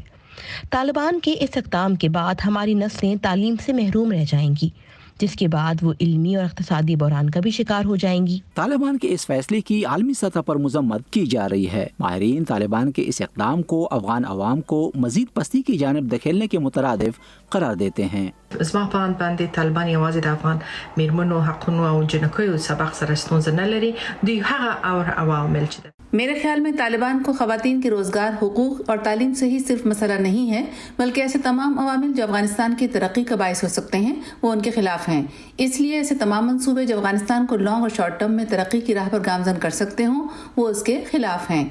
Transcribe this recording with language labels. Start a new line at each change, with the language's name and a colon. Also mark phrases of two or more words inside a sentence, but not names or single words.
Urdu: طالبان کے اس اقدام کے بعد ہماری نسلیں تعلیم سے محروم رہ جائیں گی، جس کے بعد وہ علمی اور اقتصادی بحران کا بھی شکار ہو جائیں گی۔ طالبان کے اس فیصلے کی عالمی سطح پر مذمت کی جا رہی ہے۔ ماہرین طالبان کے اس اقدام کو افغان عوام کو مزید پستی کی جانب دھکیلنے کے مترادف قرار دیتے ہیں۔
Pashto: زما په اند باندې طالبان یوازې د افغان میرمنو حقونو او جنکیو سبق سره ستونزه نه لري، دوی هغه اور عوامل چې
Urdu: میرے خیال میں طالبان کو خواتین کے روزگار، حقوق اور تعلیم سے ہی صرف مسئلہ نہیں ہے، بلکہ ایسے تمام عوامل جو افغانستان کی ترقی کا باعث ہو سکتے ہیں وہ ان کے خلاف ہیں۔ اس لیے ایسے تمام منصوبے جو افغانستان کو لانگ اور
English: short term
Urdu: میں ترقی کی راہ پر گامزن کر سکتے ہوں وہ اس کے خلاف ہیں۔